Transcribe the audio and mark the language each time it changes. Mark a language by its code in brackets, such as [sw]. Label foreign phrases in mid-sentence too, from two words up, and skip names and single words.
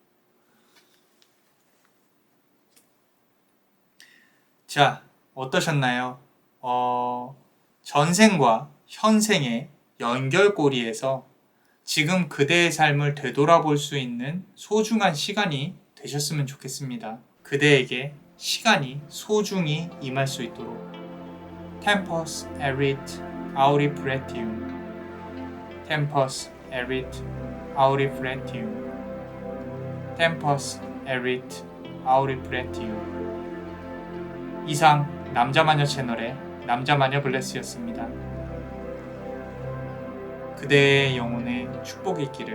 [ko] 자, 어떠셨나요? 전생과 현생의 연결고리에서 지금 그대의 삶을 되돌아볼 수 있는 소중한 시간이 되셨으면 좋겠습니다. 그대에게 시간이 소중히 임할 수 있도록. [la] Tempus erit aurifletium. Tempus erit aurifletium. Tempus erit aurifletium. [ko] 이상 남자마녀 채널의 남자마녀 블레스였습니다. 그대의 영혼에 축복이 있기를.